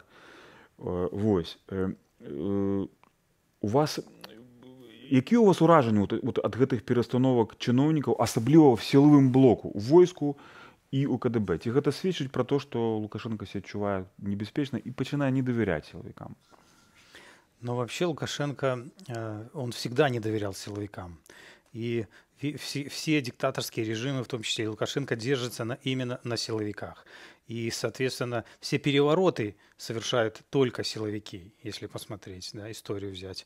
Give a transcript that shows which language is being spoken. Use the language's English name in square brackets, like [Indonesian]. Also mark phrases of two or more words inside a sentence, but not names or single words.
[Belarusian] Вось. Які у вас уражанні ад гэтых перастановак чыноўнікаў, асабліва в сілавым блоку, у войску і у КДБ? Ці гэта сведчыць пра то, што Лукашенко себя адчувае небяспечна і пачынае не давяряць сілавікам? [Russian] Но вообще Лукашенко, он всегда не доверял силовикам. И все диктаторские режимы, в том числе и Лукашенко, держатся именно на силовиках. И, соответственно, все перевороты совершают только силовики, если посмотреть, да, историю взять.